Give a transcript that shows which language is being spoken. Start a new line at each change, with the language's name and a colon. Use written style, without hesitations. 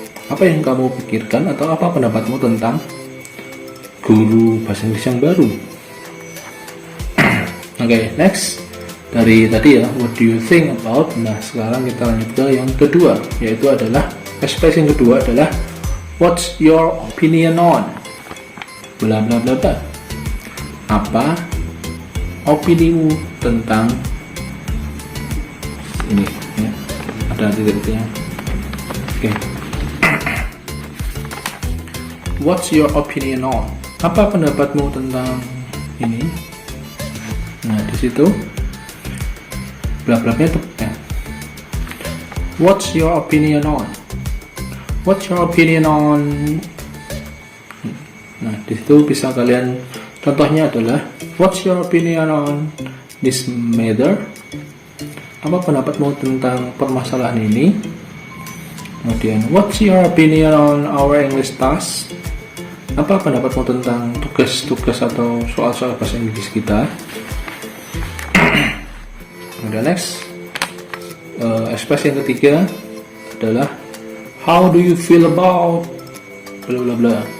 Indonesian: Apa yang kamu pikirkan atau apa pendapatmu tentang guru bahasa Inggris yang baru?
English: Oke, next.
Indonesian: Dari tadi ya,
English: what do you think about?
Indonesian: Nah, sekarang kita lanjut ke yang kedua, yaitu adalah ekspresi yang kedua adalah
English: what's your opinion on bla bla bla bla.
Indonesian: Apa opinimu tentang ini ya, ada titik-titiknya. Oke.
English: What's your opinion on?
Indonesian: Apa pendapatmu tentang ini? Nah, di situ bla bla bla itu ya.
English: What's your opinion on? What's your opinion on?
Indonesian: Nah, di situ bisa kalian, contohnya adalah
English: what's your opinion on this matter?
Indonesian: Apa pendapatmu tentang permasalahan ini?
English: Kemudian what's your opinion on our English task?
Indonesian: Apa pendapatmu tentang tugas-tugas atau soal-soal bahasa Inggris kita? Kemudian next, ekspresi yang ketiga adalah
English: how do you feel about bla bla bla.